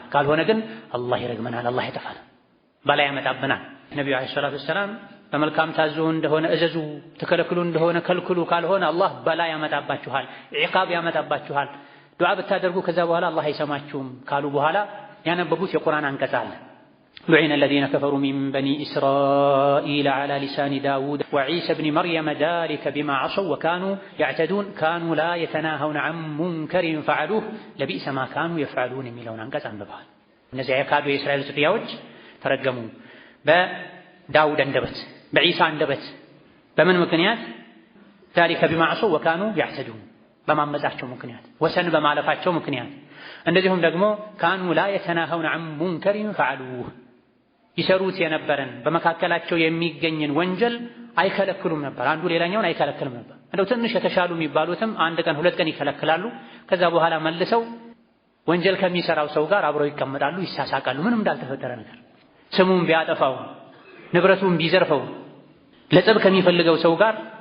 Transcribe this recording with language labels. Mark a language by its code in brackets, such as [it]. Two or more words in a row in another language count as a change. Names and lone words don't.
[am] ካልሆነ ግን አላህ ይረግመናል፣ አላህ ያጠፋናል፣ በላይ ያመጣብናል። ነብዩ [ar] عليه الصلاة والسلام [am] በመልካም ታዙ እንደሆነ እዘዙ፣ ተከለክሉ እንደሆነ ከልክሉ፣ ካልሆነ አላህ በላይ ያመጣባችኋል፣ ኢዕቃብ ያመጣባችኋል፣ ዱዓ ብታደርጉ ከዛ በኋላ አላህ አይሰማችሁም ካሉ በኋላ ያነበቡት የቁርአን አንቀጽ አለ። [ar] لعن الذين كفروا من بني إسرائيل على لسان داود وعيسى بن مريم ذلك بما عصوا وكانوا يعتدون كانوا لا يتناهون عن منكر فعلوه لبئس ما كانوا يفعلون [am] የሚለውን አንቀጽ አንብበዋል። እነዚያ የካዱ የእስራኤል ዝርያዎች ተረገሙ በዳውድ አንደበት በዒሳ አንደበት በምን ምክንያት? [ar] ذلك بما عصوا وكانوا يعتدون [am] በማመጻቸው ምክንያት ወሰን በማለፋቸው ምክንያት። እንደዚሁም ደግሞ [ar] كانوا لا يتناهون عن منكر فعلوه [am] ይሰሩት የነበረን በመካከላቸው የሚገኝን ወንጀል አይከለክሉም ነበር። አንዱ ሌላኛውን አይከለክልም ነበር። እንደው ትንሽ የተሻሉ የሚባሉትም አንድ ቀን ሁለት ቀን ይከለክላሉ። ከዛ በኋላ መልሰው ወንጀል ከሚሰራው ሰው ጋር አብረው ይቀመጣሉ፣ ይሳሳቃሉ። ምንም እንዳልተፈጠረ ነገር ስሙን ቢያጠፋው ንብረቱን ቢዘርፈው ለጸብ ከሚፈልገው ሰው ጋር